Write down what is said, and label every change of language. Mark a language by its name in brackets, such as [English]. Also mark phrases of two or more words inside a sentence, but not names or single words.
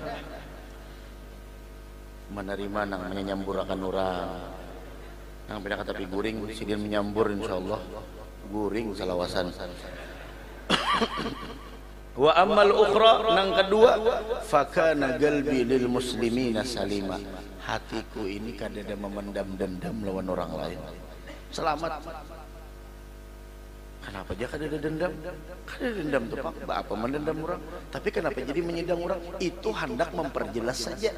[Banjar] Menerima nang menyamburakan orang. Nang pindah kata guring sidin menyambur insyaallah. Guring salawasan. [Arabic] وأما الأخرى [Banjar] nang kedua [Arabic] فكان قلبي للمسلمين سليما. [Banjar] Hatiku ini kadada memendam dendam lawan orang lain. Selamat. Kenapa aja kada ada dendam? Kada ada dendam tuh pak. Apa mendendam orang? Tapi kenapa jadi menyedang orang? Itu hendak memperjelas saja.